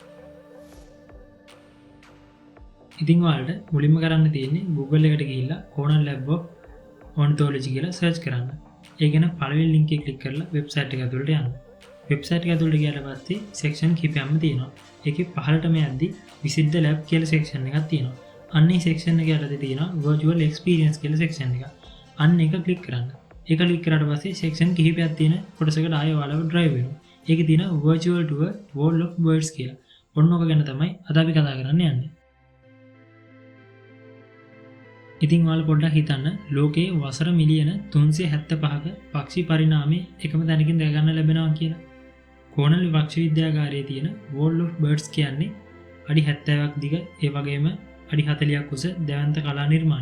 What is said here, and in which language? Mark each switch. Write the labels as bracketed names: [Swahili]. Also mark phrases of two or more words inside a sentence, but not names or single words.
[Sinhala] ඉතින් ඔයාලට මුලින්ම කරන්න තියෙන්නේ Google එකට ගිහිල්ලා Cornell Lab of Ornithology කියලා සර්ච් කරන්න. ඒ ගැන පළවෙනි ලින්ක් එක ක්ලික් කරලා වෙබ්සයිට් එක ඇතුළට යන්න. වෙබ්සයිට් එක ඇතුළට ගියාට පස්සේ සෙක්ෂන් කිහිපයක්ම තියෙනවා. ඒකේ පහළටම යද්දි [English] visit the lab [Sinhala] කියලා සෙක්ෂන් එකක් තියෙනවා. අන්න ඒ සෙක්ෂන් එක යටතේ තියෙනවා [English] virtual experience [Sinhala] කියලා සෙක්ෂන් එක. අන්න ඒක ක්ලික් කරන්න. ඒක ක්ලික් කරාට පස්සේ සෙක්ෂන් කිහිපයක් තියෙන කොටසකට ආයෙ ඔයාලව drive වෙනවා. ඒකේ තියෙනවා [English] virtual tour wall of birds [Sinhala] කියලා. ඔන්න ඔක ගැන තමයි අද අපි කතා කරන්න යන්නේ. ඉතින් ඔයාලා පොඩ්ඩක් හිතන්න ලෝකයේ වසර මිලියන 375ක පක්ෂි පරිණාමය එකම තැනකින් දැක ගන්න ලැබෙනවා කියලා. කොනෙල් විශ්වවිද්‍යාගාරයේ තියෙන Wall of Birds කියන්නේ අඩි 70ක් දිග ඒ වගේම අඩි 40ක් උස දැවැන්ත කලා නිර්මාණය.